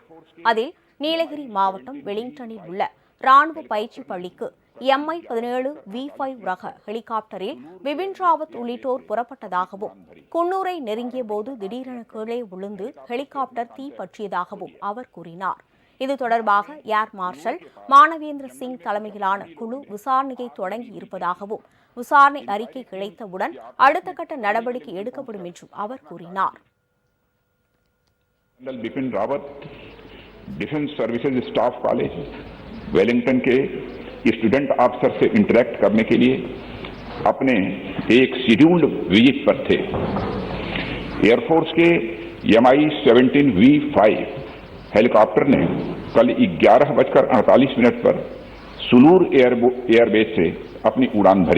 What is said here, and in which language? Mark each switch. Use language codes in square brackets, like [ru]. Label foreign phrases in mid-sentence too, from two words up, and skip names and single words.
[ta] அதில் நீலகிரி மாவட்டம் வெலிங்டனில் உள்ள ராணுவ பயிற்சி பள்ளிக்கு MI-17V5 ரக ஹெலிகாப்டரில் பிபின் ராவத் உள்ளிட்டோர் புறப்பட்டதாகவும், குன்னூரை நெருங்கிய போது திடீரென கீழே விழுந்து ஹெலிகாப்டர் தீ பற்றியதாகவும் அவர் கூறினார். இது தொடர்பாக [en] air marshal [ta] மானவேந்திர சிங் தலைமையிலான குழு விசாரணையை தொடங்கி இருப்பதாகவும், விசாரணை அறிக்கை கிடைத்தவுடன் அடுத்த கட்ட நடவடிக்கை எடுக்கப்படும் என்றும் அவர் கூறினார். [hi] बिपिन रावत डिफेंस सर्विसेज स्टाफ कॉलेज वेलिंगटन के [en] student officer [hi] से इंटरेक्ट करने के लिए अपने एक [en] scheduled visit [hi] पर थे. एयरफोर्स के MI-17V5 हेलीकॉप्टर ने कल 11:48 पर सुलूर एयरबेस से अपनी उड़ान भरी.